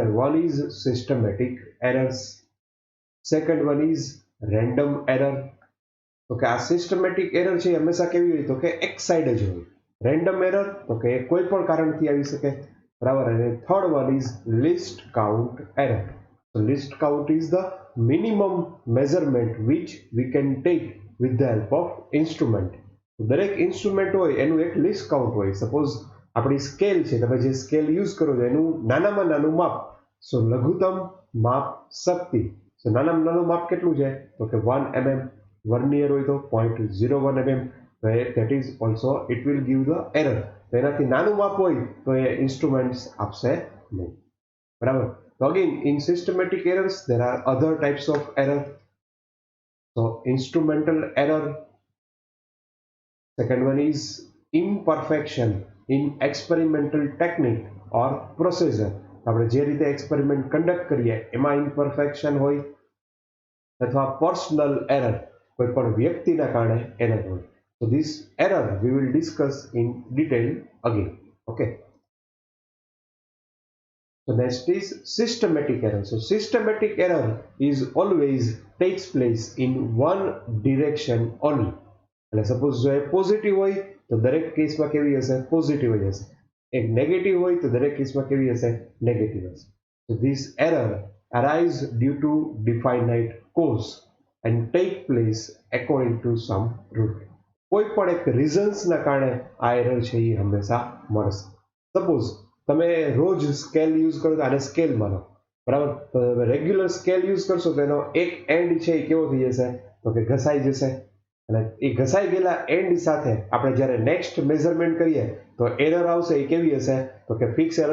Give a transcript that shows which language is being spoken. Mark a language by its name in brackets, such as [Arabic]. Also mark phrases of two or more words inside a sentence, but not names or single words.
[English] One is systematic errors, second one is random error. [Gujarati] તો કે આ [English] systematic error [Gujarati] છે હંમેશા કેવી હોય તો કે એક સાઈડ જ હોય. [English] random error [Gujarati] તો કે કોઈ પણ કારણથી આવી શકે, બરાબર. અને [English] third one is least count error. So list count is the minimum measurement which we can take with the help of instrument. [Gujarati] દરેક ઇન્સ્ટ્રુમેન્ટ હોય એનું એક [English] least count [Gujarati] હોય. સપોઝ આપણી સ્કેલ છે, તમે જે [English] scale use [Gujarati] કરો છો એનું નાનામાં નાનું માપ, સો લઘુત્તમ માપ શક્તિ. સો નાનામાં નાનું માપ કેટલું છે તો કે 1 mm. વર્નિયર હોય તો 0.01 mm. [English] that is also it will give the error. [Gujarati] તો એનાથી નાનું માપ હોય તો એ ઇન્સ્ટ્રુમેન્ટ્સ આપશે નહીં, બરાબર. [English] So again, in systematic errors, there are other types of error. So instrumental error. Second one is imperfection in experimental technique or procedure. [Gujarati] આપણે જે રીતે [English] experiment conduct [Gujarati] કરીએ એમાં ઇમ્પરફેક્શન હોય, અથવા [English] personal error, [Gujarati] કોઈ પણ વ્યક્તિના કારણે એરર હોય. [English] So this error we will discuss in detail again. Okay. So next is systematic error. So systematic error is always takes place in one direction only. [Gujarati] એટલે સપોઝ જો એ પોઝિટિવ હોય તો દરેક કેસમાં કેવી હશે પોઝિટિવ જ હશે. એક નેગેટિવ હોય તો દરેક કેસમાં કેવી હશે નેગેટિવ હશે. [English] So this error arise due to definite cause and take place according to some rule. [Gujarati] કોઈ પણ એક રીઝન્સના કારણે આ એરર છે એ હંમેશા મળશે. સપોઝ તમે રોજ [English] scale use [Gujarati] કરો તો આને સ્કેલ માનો, બરાબર. તો [English] regular scale use [Gujarati] કરશો તો એનો એક એન્ડ છે એ કેવો થઈ જશે તો કે ઘસાઈ જશે. અને એ ઘસાઈ ગયેલા એન્ડ સાથે આપણે જ્યારે [English] next measurement [Gujarati] કરીએ તો એરર આવશે એ કેવી હશે તો કે [English] fix error.